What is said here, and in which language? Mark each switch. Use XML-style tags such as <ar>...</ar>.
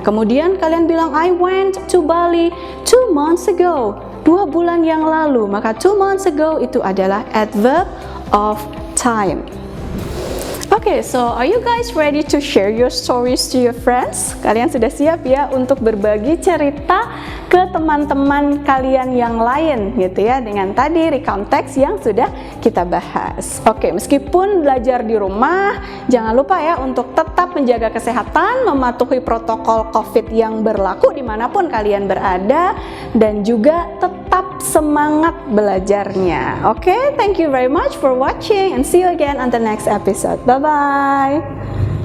<id>Kemudian kalian bilang</id> <en>I went to Bali 2 months ago.</en> <id>2 bulan yang lalu, maka 2 months ago itu adalah adverb of time.</id> <en>Okay, so are you guys ready to share your stories to your friends?</en> <id>Kalian sudah siap ya untuk berbagi cerita ke teman-teman kalian yang lain gitu ya, dengan tadi recount text yang sudah kita bahas. Oke, meskipun belajar di rumah, jangan lupa ya untuk tetap menjaga kesehatan, mematuhi protokol COVID yang berlaku dimanapun kalian berada, dan juga tetap semangat belajarnya.</id> <en>Oke, thank you very much for watching and see you again on the next episode. Bye-bye.</en>